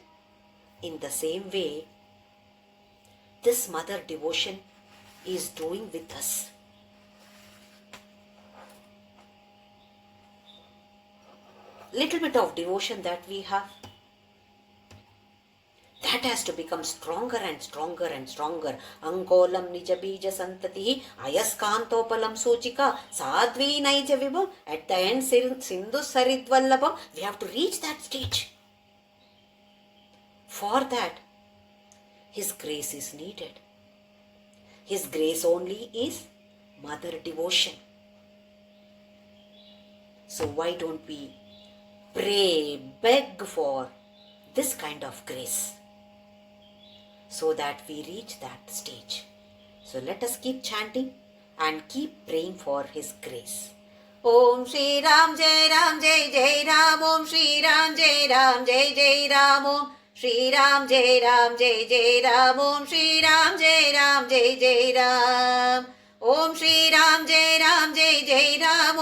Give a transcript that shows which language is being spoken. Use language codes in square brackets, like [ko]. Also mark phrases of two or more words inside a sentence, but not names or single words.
[en] In the same way, this mother devotion is doing with us. Little bit of devotion that we have, that has to become stronger and stronger and stronger. [sa] अङ्कोलं निज बीज सन्तति अयस्कान्तोपलं सूचिका साध्वी नैज विभुं. [en] At the end, [sa] सिन्धु सरिद्वल्लभम्, [en] we have to reach that stage. For that, His grace is needed. His grace only is mother devotion. So why don't we pray, beg for this kind of grace so that we reach that stage? So let us keep chanting and keep praying for His grace. [sa] ॐ श्री राम जय राम जय जय राम. ॐ श्री राम जय राम जय जय राम। ॐ श्री राम जय राम जय जय राम. ॐ श्री राम जय राम जय जय राम. ॐ श्री राम जय राम जय जय राम.